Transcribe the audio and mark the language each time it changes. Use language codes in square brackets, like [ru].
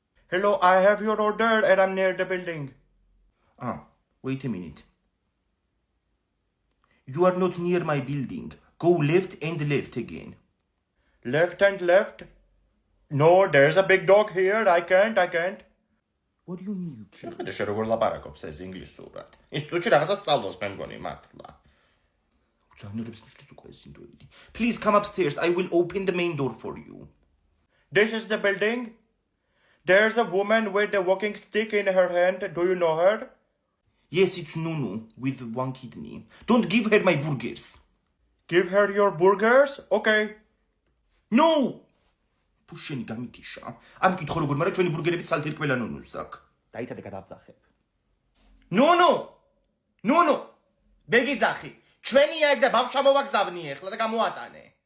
[en] Hello, I have your order and I'm near the building. Wait a minute. You are not near my building. Go left and left again. Left and left? No, there's a big dog here. I can't. What do you mean you can't? [ka] შეხედე შე როგორ ლაპარაკობს ეს ინგლისურად. ინსტიტუტში რაღაცა სწავლობს მე მგონი მართლა. უცანურებს მისთვის უკვე ეს ინდოელი. [en] Please come upstairs. I will open the main door for you. This is the building. There's a woman with a walking stick in her hand. Do you know her? Yes, it's Nunu with one kidney. Don't give her my burgers. Give her your burgers? Okay. No! [ka] Pusheni გამიტიშა. ამ კითხო როგორ, მაგრამ ჩვენი ბურგერები სალთი ყველა ნუნუს აქვს. დაიცადე გადავძახებ. ნუნუ! ბეგიძახი. ჩვენია ეგ და ბავშვა მოვაგზავნი ახლა და გამოატანე.